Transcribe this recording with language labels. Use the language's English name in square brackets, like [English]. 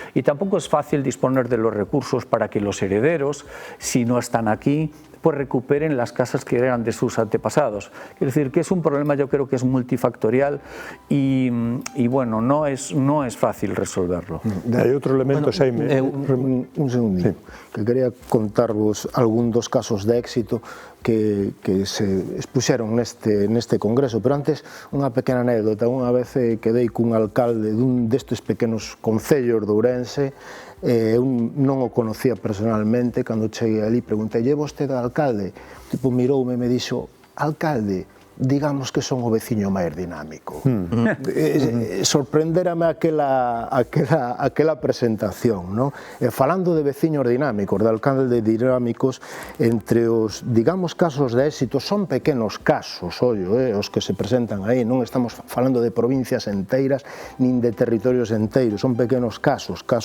[Spanish] Y tampoco es fácil disponer de los recursos para que los herederos, si no están aquí, pues recuperen las casas que eran de sus antepasados. Quiero decir que es un problema, yo creo que es multifactorial y bueno, no es fácil resolverlo. Hay otro elemento, Xaime. [Galician] Un segundito, sí, que quería contarvos algún dos casos de éxito que se expuxeron neste congreso, pero antes unha pequena anécdota. Unha vez quedei cun alcalde dun destes pequenos concellos de Ourense. Eu non o conocía personalmente. Cando cheguei ali preguntei: vostede alcalde? O tipo miroume e me dixo: alcalde, digamos que son o veciño máis dinámico. Sorprenderame aquela presentación, non? Falando de veciños dinámicos, de alcaldes dinámicos, entre os, digamos, casos de éxito, son pequenos casos, os que se presentan aí, non estamos falando de provincias enteiras, nin de territorios enteiros, son pequenos casos